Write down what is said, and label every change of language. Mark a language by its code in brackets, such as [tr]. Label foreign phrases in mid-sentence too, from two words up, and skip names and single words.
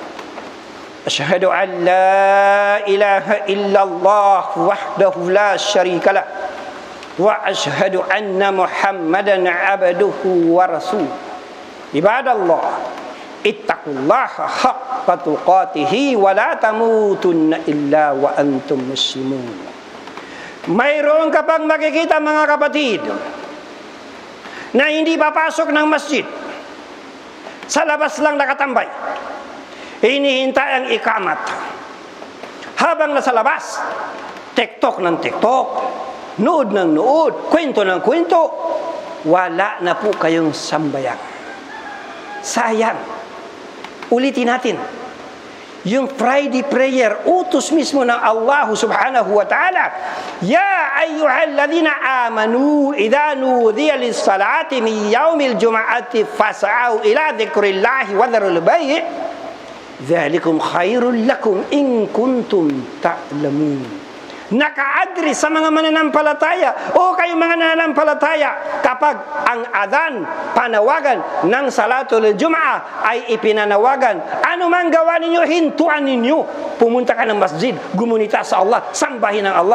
[ar] أشهد أن لا إله إلا الله وحده لا شريك له وأشهد أن محمدا عبده ورسوله. عباد الله، اتقوا الله حق تقاته ولا تموتن إلا وأنتم مسلمون. [tl] Mayroon ka pang makikita mga kapatid na hindi papasok ng masjid, sa labas lang nakatambay, hinihintay ang ikamat. Habang nasa labas, tiktok ng tiktok, nood ng nood, kwento ng kwento, wala na po kayong sambayan. Sayang. Ulitin natin, yung [en] Friday prayer, [tl] utos mismo ng Allah [ar] سبحانه وتعالى. يا أيها الذين آمنوا إذا نودي للصلاة من يوم الجمعة فاسعوا إلى ذكر الله وذروا البيع ذلكم خير لكم إن كنتم تعلمون. [tl] Naka-address sa mga mananampalataya o kayo mga mananampalataya, kapag ang adhan, panawagan ng [ar] صلاة الجمعة [tl] ay ipinanawagan, ano man gawa ninyo, hintuan ninyo, pumunta ka ng masjid, gumunita sa Allah, sambahin ng Allah.